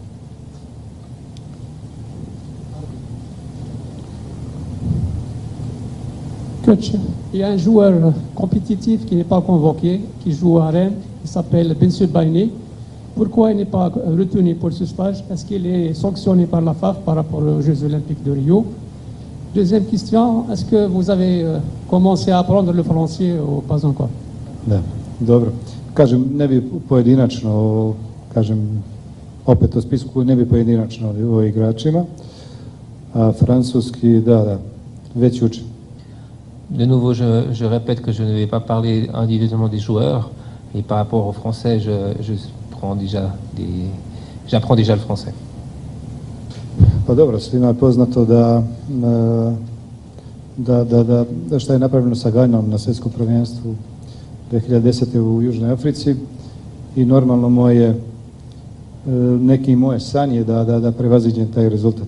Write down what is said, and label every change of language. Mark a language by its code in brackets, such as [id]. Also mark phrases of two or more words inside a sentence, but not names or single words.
[fr] Coach, il y a un joueur compétitif qui n'est pas convoqué, qui joue à Rennes, il s'appelle Bensoud Baïné. Pourquoi il n'est pas retenu pour ce stage? Est-ce qu'il est sanctionné par la FAF par rapport aux Jeux Olympiques de Rio? Deuxième question, est-ce que vous avez commencé à apprendre le français ou pas encore? [sr] Da, dobro. Kažem, ne bi pojedinačno, kažem, opet o spisku, ne bi pojedinačno o igračima, a francuski, da, već učim. [fr] De nouveau, je répète que je ne vais pas parler individuellement des joueurs, et par rapport au français, j'apprends déjà le français. [sr] Pa dobro, svima je poznato da šta je napravljeno sa Gajnom na svjetskom prvenstvu 2010. u Južnoj Africi i normalno neki moje san je da prevaziđem taj rezultat.